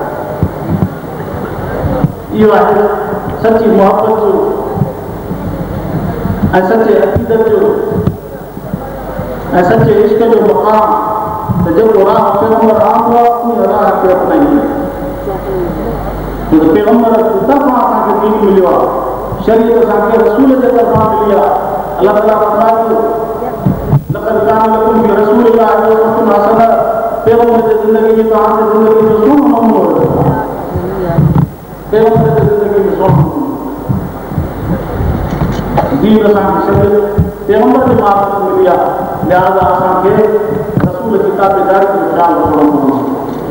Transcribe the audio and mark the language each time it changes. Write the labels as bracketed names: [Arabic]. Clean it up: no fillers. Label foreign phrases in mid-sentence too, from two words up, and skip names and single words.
[Sindhi] इहो आहे सची मोहब्बत जो ऐं सचे अक़ीदत जो ऐं सचे इश्क जो मक़ाम त जेको राह पैगंबर आंदो आहे उन राह खे अपनाईंदो। पैगंबर तरफ़ां असांखे दीन मिलियो आहे, शरीयत असांखे रसूल जे तरफ़ां मिली आहे। [Arabic] अलाह ताला फरमाए थो لقد كان لكم في رسول الله أسوة حسنة, [Sindhi] पैगंबर जी ज़िंदगी जी तव्हां जी ज़िंदगी जो सुहिणो नमूनो हुयो। पैगंबर जी ज़िंदगी में सुहिणो दीन असांखे शरीयत पैगंबर जे मार्फत मिली आहे, लिहाज़ा असांखे रसूल जी ताबेदारी जो ख़्यालु रखणो पवंदो।